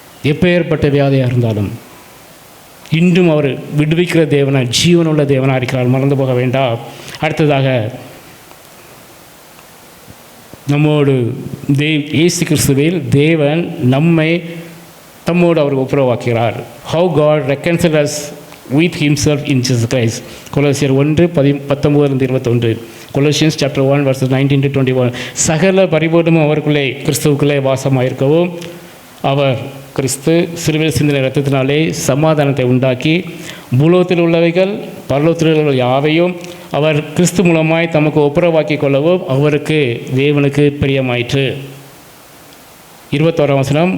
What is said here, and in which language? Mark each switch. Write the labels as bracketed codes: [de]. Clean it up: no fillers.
[ta] எப்பேற்பட்ட வியாதியாக இருந்தாலும் இன்றும் அவர் விடுவிக்கிற தேவனாக, ஜீவனுள்ள தேவனாக இருக்கிறார். மறந்து போக வேண்டாம். அடுத்ததாக நம்மோடு இயேசு கிறிஸ்துவில் தேவன் நம்மை தம்மோடு அவர் ஒப்புரவாக்கிறார். [en] How God reconciled us with himself in Jesus Christ. [ta] கொலோசியர் 1:19-21. [en] Colossians chapter 1 verses 19-21. [ta] சகல பரிபூர்ணமும் அவருக்குள்ளே கிறிஸ்துவுக்குள்ளே வாசமாயிருக்கவும் அவர் கிறிஸ்து சிலுவையில் சிந்தின இரத்தத்தினாலே சமாதானத்தை உண்டாக்கி பூலோகத்தில் உள்ளவைகள் பரலோகத்தில் உள்ள யாவையும் அவர் கிறிஸ்து மூலமாய் தமக்கு ஒப்புரவாக்கி கொள்ளவும் அவருக்கு தேவனுக்கு பிரியமாயிற்று. 21ஆம் வசனம்.